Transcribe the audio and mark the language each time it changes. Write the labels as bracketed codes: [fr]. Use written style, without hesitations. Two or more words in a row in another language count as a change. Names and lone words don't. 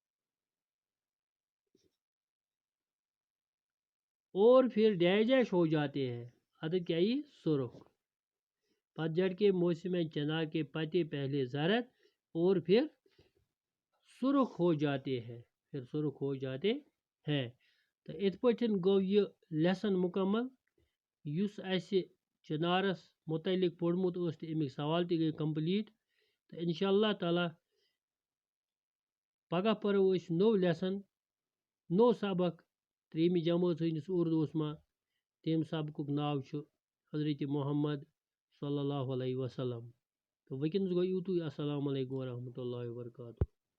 [ur] اور پھر ڈیش ڈیش ہو جاتے ہیں عدد کیا یہ سرخ پت جھڑ کے موسم میں چنار کے پتے پہلے زرد اور پھر سرخ ہو جاتے ہیں [ks] تو ات پٹھن گو یہ لیسن مکمل یس اسہ چنارس متعلق پوڑمت اس تو امیک سوال تہ گئی کمپلیٹ تو [ar] انشاء اللہ تعالیٰ [ks] پگہ پرو اس نو لیسن نو سبق تریمہ جماعت ہندس اردوس ماں تم سبقک ناو چھ حضرت محمد [ar] صلی اللہ علیہ وسلم [ks] تو ونکس گو یوتوے [ar] السلام علیکم ورحمۃ اللہ وبرکاتہ